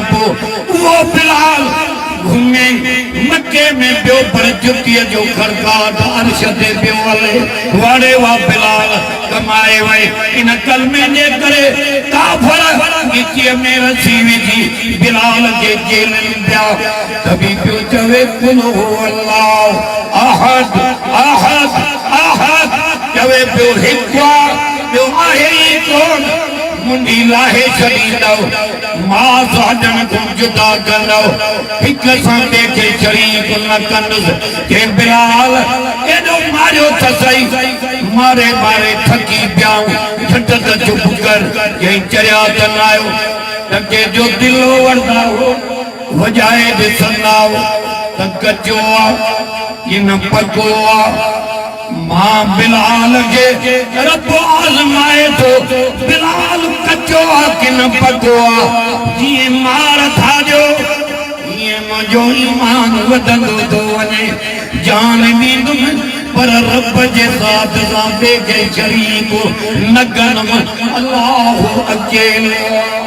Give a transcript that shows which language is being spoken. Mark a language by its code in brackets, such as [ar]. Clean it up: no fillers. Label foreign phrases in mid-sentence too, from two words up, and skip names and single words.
[sd] पोइ उहो बिलाल घुमे मक्के में पियो पर जुतीअ जो खड़काट अर्श ते पियो हले वाड़े वा बिलाल कमाए वई इन कलमे जे करे काफ़र गिचीअ में रसी विझी बिलाल के जेल में पिया तभी पियो चवे [ar] قل هو الله أحد أحد أحد [sd] चवे पियो हिकु ॿियो आहे ई कोन मुंडी लाहे छॾींदो मां साजन को जुदा कंदो हिक सां ॿिए शरीक न कंदुसि के बिलाल एॾो मारियो त सही मारे मारे थकी पियाऊं झट त चुप कर यही चरिया त न आयो टके जो दिलो वरदा हो वजाए ॾिसंदा त कचो आहे कि न पको आहे मां बिलाल के रब आज़माए तो बिलाल कचो आहे कि न पको आहे जीअं मार था ॾियो हीअं मुंहिंजो ईमान वधंदो थो वञे जान ॾींदुमि पर रब जे ज़ात सां ॿिए खे शरीक न कंदुमि अल्लाहु अकेलो